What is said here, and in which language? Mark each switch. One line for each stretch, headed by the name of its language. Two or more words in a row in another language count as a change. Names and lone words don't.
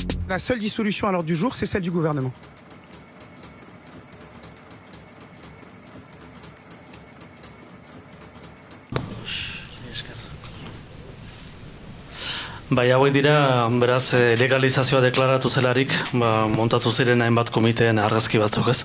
French: La seule dissolution à l'ordre du jour, c'est celle du gouvernement.
Basque: Bai, hauek dira, beraz, legalizazioa deklaratu zelarik, montatu ziren hainbat komiteen argazki batzuk, ez?